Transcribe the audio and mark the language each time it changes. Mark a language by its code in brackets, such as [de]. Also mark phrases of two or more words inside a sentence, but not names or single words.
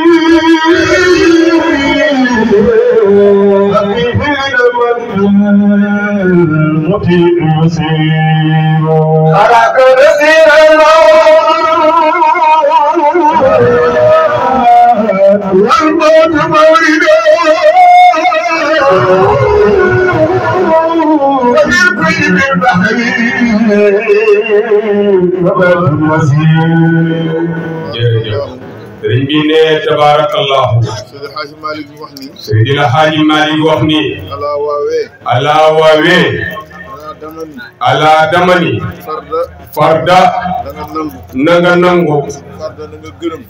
[ar] المطيع يصيب أراك نسير والموت موردا وبالكل من بحر وباب المسير. [wo] sëriñ bi ne tabaarakallahu. Seydi Hadji Malick wax ni. Seydi Hadji Malick wax ni. alaa waawee. alaa waawee. alaa damani. farda. na nga nangu. farda na nga gërëm.